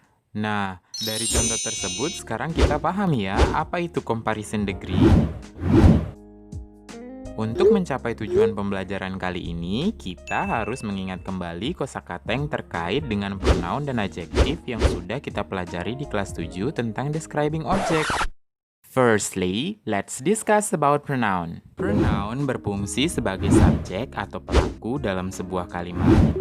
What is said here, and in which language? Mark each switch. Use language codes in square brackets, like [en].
[id] Nah, dari contoh tersebut sekarang kita paham ya, apa itu comparison degree. Untuk mencapai tujuan pembelajaran kali ini, kita harus mengingat kembali kosakata yang terkait dengan pronoun dan adjektif yang sudah kita pelajari di kelas 7 tentang describing object. [en] Firstly, let's discuss about pronoun. [id] Pronoun berfungsi sebagai subjek atau pelaku dalam sebuah kalimat.